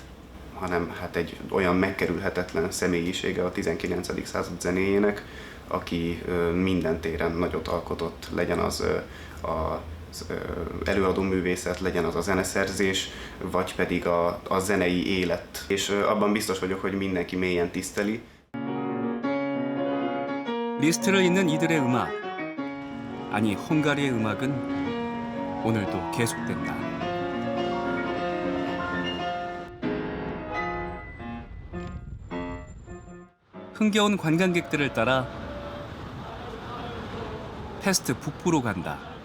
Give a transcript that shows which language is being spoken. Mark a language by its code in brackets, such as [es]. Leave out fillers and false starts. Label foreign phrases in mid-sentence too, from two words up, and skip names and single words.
[hu] Hanem hát egy olyan megkerülhetetlen személyisége a 19. század zenéjének, aki minden téren nagyot alkotott, legyen az előadó művészet, legyen az a zeneszerzés, vagy pedig a zenei élet. És abban biztos vagyok, hogy mindenki mélyen tiszteli. [ko] 리스트를 잇는 이들의 음악, 아니 헝가리의 음악은 오늘도 계속된다. 흥겨운 관광객들을 따라 페스트 북부로 간다.